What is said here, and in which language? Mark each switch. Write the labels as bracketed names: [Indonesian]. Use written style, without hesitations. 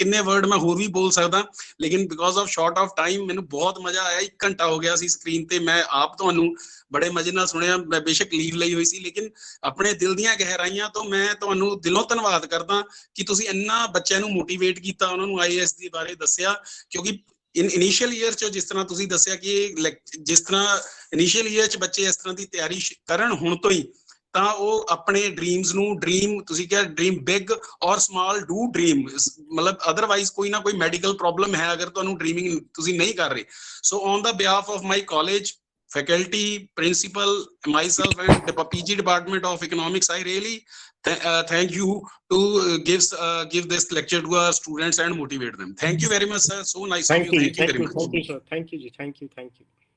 [Punjabi] किन्ने word मैं होर भी बोल सकदा, लेकिन [English] because of short of time [Hindi] मैंने बहुत मजा आया। [Punjabi] 1 घंटा हो गया सी स्क्रीन ते, मैं आप ਤੁਹਾਨੂੰ बड़े मजे ਨਾਲ ਸੁਣਿਆ। मैं बेशक लीव ਲਈ ਹੋਈ ਸੀ, लेकिन ਆਪਣੇ ਦਿਲ ਦੀਆਂ ਗਹਿਰਾਈਆਂ ਤੋਂ ਮੈਂ ਤੁਹਾਨੂੰ ਦਿਲੋਂ ਧੰਨਵਾਦ ਕਰਦਾ ਕਿ ਤੁਸੀਂ ਇੰਨਾ ਬੱਚਿਆਂ ਨੂੰ ਮੋਟੀਵੇਟ ਕੀਤਾ, ਉਹਨਾਂ ਨੂੰ IAS ਦੇ ਬਾਰੇ ਦੱਸਿਆ। ਕਿਉਂਕਿ ਇਨੀਸ਼ੀਅਲ ਈਅਰ ਚ ਜਿਸ ਤਰ੍ਹਾਂ ਤੁਸੀਂ ਦੱਸਿਆ ਕਿ ਜਿਸ ਤਰ੍ਹਾਂ ਇਨੀਸ਼ੀਅਲ ਈਅਰ ਚ ਬੱਚੇ ਇਸ ਤਰ੍ਹਾਂ ਦੀ ਤਿਆਰੀ ਕਰਨ ਹੁਣ ਤੋਂ ਹੀ, ਤਾਂ ਉਹ ਆਪਣੇ ਡ੍ਰੀਮਸ ਨੂੰ, ਡ੍ਰੀਮ ਤੁਸੀਂ ਕਿਹਾ [English] dream big or small, do dream, [Punjabi] ਮਤਲਬ ਅਦਰਵਾਈਜ਼ ਕੋਈ ਨਾ ਕੋਈ ਮੈਡੀਕਲ ਪ੍ਰੋਬਲਮ ਹੈ ਅਗਰ ਤੁਹਾਨੂੰ ਡ੍ਰੀਮਿੰਗ ਤੁਸੀਂ ਨਹੀਂ ਕਰ ਰਹੇ। [English] So on the behalf of my college, faculty, principal, myself and the PG Department of Economics, I really thank you to give this lecture to our students and motivate them. Thank you very much, sir. So nice of you. Thank you very much. Thank you, sir. Thank you, ji. Thank you. Thank you.